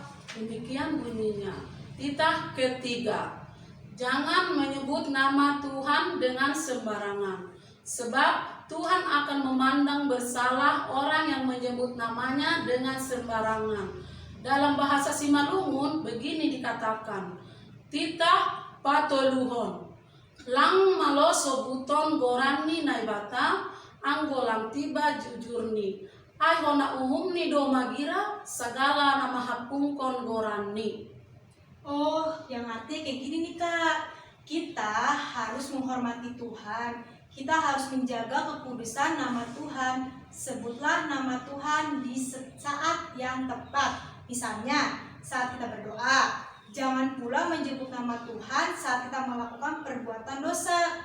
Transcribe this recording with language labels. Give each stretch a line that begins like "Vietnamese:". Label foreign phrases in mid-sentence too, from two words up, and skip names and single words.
Indonesian: Demikian bunyinya. Titah ketiga. Jangan menyebut nama Tuhan dengan sembarangan. Sebab Tuhan akan memandang bersalah orang yang menyebut namanya dengan sembarangan. Dalam bahasa Simalungun begini dikatakan,
Batak Simalungun: titah patoluhon, lang malo sobuton gorani naibata, anggolang tiba jujurni, ay hona umumni do magira, segala nama hapungkon gorani.
Indonesian: Oh, yang artinya kayak gini nih kak, kita harus menghormati Tuhan, kita harus menjaga kekudusan nama Tuhan, sebutlah nama Tuhan di saat yang tepat. Misalnya saat kita berdoa, Jangan pula menyebut nama Tuhan saat kita melakukan perbuatan dosa.